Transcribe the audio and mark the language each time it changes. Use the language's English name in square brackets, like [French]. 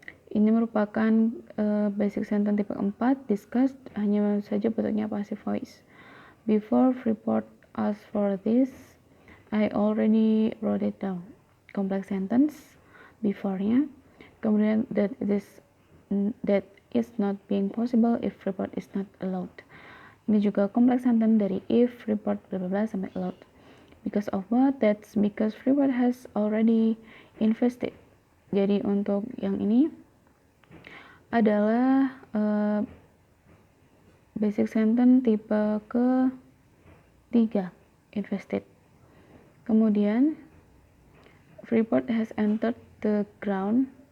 [Indonesian] Ini merupakan basic sentence tipe 4, discussed, hanya saja bentuknya passive voice. [English] Before Freeport asked for this, I already wrote it down. Complex sentence before-nya. [Indonesian] Kemudian [English] that is not being possible if Freeport is not allowed. [Indonesian] Ini juga complex sentence dari if, Freeport, bla bla bla sampai allowed. [English] Because of what? That's because Freeport has already invested. [Indonesian] Jadi untuk yang ini adalah basic sentence tipe ke-3, invested. Kemudian [English] Freeport has entered the ground.